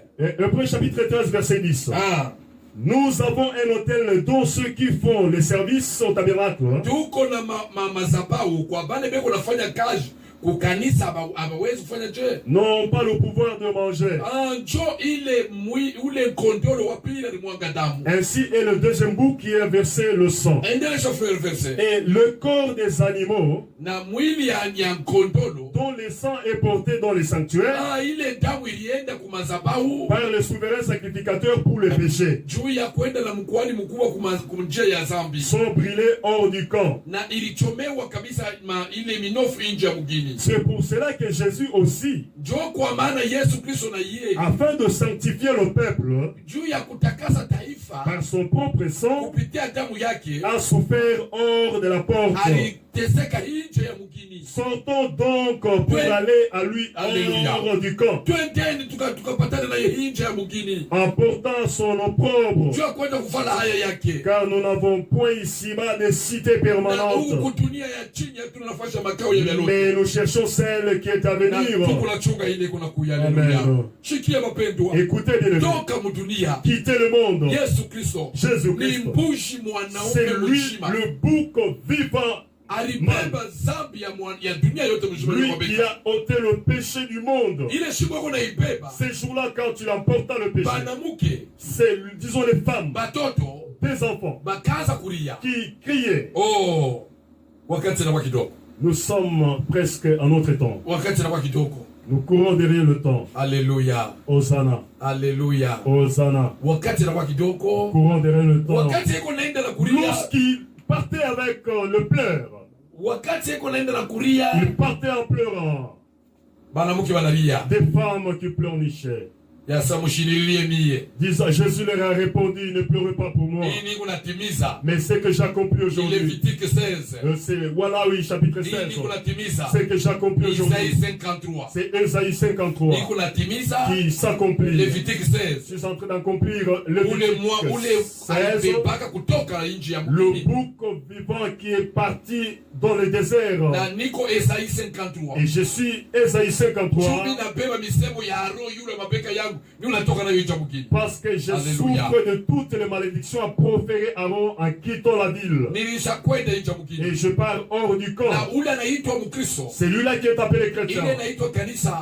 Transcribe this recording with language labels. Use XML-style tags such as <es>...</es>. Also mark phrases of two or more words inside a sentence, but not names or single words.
<fr>Hébreux chapitre 13, verset 10. Ah. Nous avons un hôtel dont ceux qui font les services au tabernacle.</fr> <sw>Tuko na mazabau kwa bale beko nafanya kazi kukanisa abawezi kufanya je?</sw> <fr>N'ont pas le pouvoir de manger.</fr> <sw>Njo ile ule kondolo wa pili alimwaga damu.</sw> <fr>Ainsi est le deuxième bouc qui a versé le sang.</fr> <sw>Endelesha</sw> <fr>frère verset. Et le corps des animaux</fr> <sw>Na mwili ya kondolo</sw> <fr>dont le sang est porté dans les sanctuaires</fr> <sw>ile damu ilienda kumazabau</sw> <fr>par le souverain sacrificateur pour le péché</fr> <sw>juu ya kwenda na mkwani mkubwa kumjia ya zambi</sw> <fr>sont brûlés hors du camp.</fr> <sw>na ilichomewa kabisa ile minofu nje ya mugini.</sw> <fr>C'est pour cela que Jésus aussi,</fr> <sw>Njo kwa maana Yesu Kristo na yeye</sw> <fr>afin de sanctifier le peuple</fr> <sw>juu ya kutakasa taifa</sw> <fr>par son propre sang,</fr> <sw>kupitia damu yake</sw> <fr>a souffert hors de la porte.</fr> <sw>aliteseka nje ya mugini.</sw> <fr>Sortons donc pour aller à lui hors du camp,</fr> <sw>Twendeni tukapatana na yeye nje ya mugini</sw> <fr>en portant son opprobre,</fr> <sw>juu ya kwenda kufanya haya yake.</sw> <fr>car nous n'avons point ici-bas de cité</fr> <sw>Na</sw> <fr>permanente,</fr> <sw>huku dunia ya chini hatuna nafasi ya makao ya milele.</sw> <fr>mais nous cherchons celle qui est à</fr> <sw>Na</sw> <fr>venir.</fr> <sw>tuko na chunga ile kuna kuya. Amen. Haleluya. Shikia mapendwa.</sw> <fr>Écoutez bien,</fr> <sw>Toka mudunia.</sw> <fr>quittez le monde.</fr> <sw>Yesu Kristo ni</sw> <fr>Jésus-Christ,</fr> <sw>mbushi</sw> <fr>c'est</fr> <sw>mwanaume</sw> <fr>lui</fr> <sw>mzima.</sw> <fr>le bouc vivant,</fr> <sw>Alibeba zambi ya dunia yote mzima.</sw> <fr>lui qui a ôté le péché du monde.</fr> <sw>Ile shimo yako naibeba.</sw> <fr>Ces jours-là, quand il emporta le péché,</fr> <sw>Banamuke,</sw> <fr>c'est, disons, les femmes,</fr> <sw>batoto,</sw> <fr>des enfants</fr> <sw>bakaza kulia.</sw> <fr>qui criaient.</fr> <sw>Oh, wakati na kidogo.</sw> <fr>Nous sommes presque en notre temps.</fr> <sw>Wakati na kidogo.</sw> <fr>Nous courons derrière le temps. Alléluia. Hosanna. Alléluia. Hosanna.</fr> <sw>Wakati na kidogo.</sw> <fr>Courons derrière le temps.</fr> <sw>Wakati yako naenda na kulia.</sw> <fr>Lorsqu'il partait avec le pleur,</fr> <sw>Wakati yako naenda na kulia.</sw> <fr>il partait en pleurant.</fr> <sw>Banamuke banalia.</sw> <fr>Des femmes qui pleurnichaient. Disant, Jésus leur a répondu, ne pleurez pas pour moi, mais c'est que j'accomplis aujourd'hui. C'est voilà, oui, chapitre 16. C'est que j'accomplis aujourd'hui. C'est Ésaïe 53 qui s'accomplit. Je suis en train d'accomplir Lévitique 16. Le bouc vivant qui est parti dans le désert.</fr> <sw>Na niko Esaïe 53.</sw> <fr>Et je suis Esaïe 53.</fr> <sw>Chumi na beba misemo ya roho yule mabeka yangu. Ni unatoka na yocha mukini.</sw> <fr>Parce que je souffre de toutes les malédictions à proférer Aaron en quittant la ville.</fr> <sw>Nilisha kwenda yocha mukini.</sw> <fr>Et je pars hors du camp.</fr> <sw>Na ule anaitwa Mkristo.</sw> <fr>C'est lui-là qui est appelé chrétien.</fr> <sw>Ile anaitwa kanisa.</sw>